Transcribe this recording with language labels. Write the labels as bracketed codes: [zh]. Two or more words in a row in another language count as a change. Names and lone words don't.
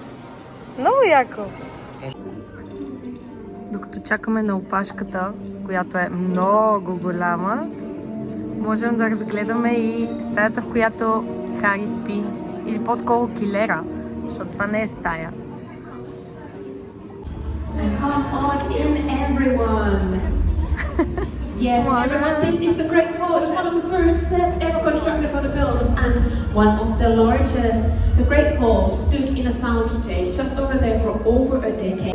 [bg] Много яко. Докато чакаме на опашката, която е много голяма, можем да разгледаме и стаята, в която Хари спи. Или по-скоро килера, защото това не е стая. [en] Come on in, everyone. Yes, everyone, this is the Great Hall. It's one of the first sets ever constructed for the films and one of the largest. The Great Hall stood in a soundstage just over there for over a decade.